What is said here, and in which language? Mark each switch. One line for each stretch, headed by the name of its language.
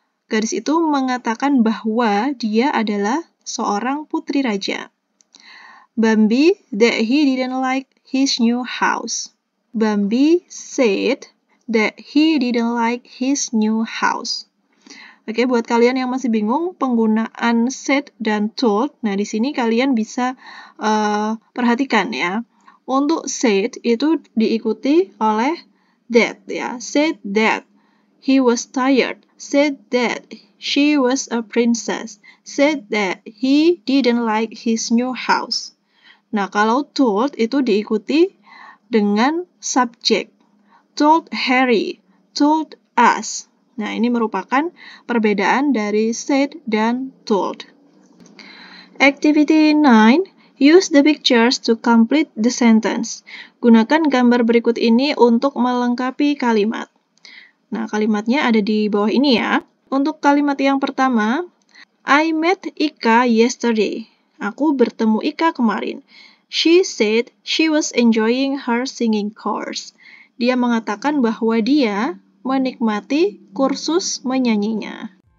Indonesian: Gadis itu mengatakan bahwa dia adalah seorang putri raja.
English: Bambi that he didn't like his new house. Bambi said that he didn't like his new house.
Indonesian: Oke, buat kalian yang masih bingung penggunaan said dan told, nah di sini kalian bisa perhatikan ya. Untuk said itu diikuti oleh that ya.
English: Said that he was tired. Said that she was a princess. Said that he didn't like his new house.
Indonesian: Nah, kalau told itu diikuti dengan subjek.
English: Told Harry, told us.
Indonesian: Nah, ini merupakan perbedaan dari said dan told.
English: Activity 9. Use the pictures to complete the sentence.
Indonesian: Gunakan gambar berikut ini untuk melengkapi kalimat. Nah, kalimatnya ada di bawah ini ya. Untuk kalimat yang pertama,
English: I met Ika yesterday.
Indonesian: Aku bertemu Ika kemarin.
English: She said she was enjoying her singing course.
Indonesian: Dia mengatakan bahwa dia menikmati kursus menyanyinya.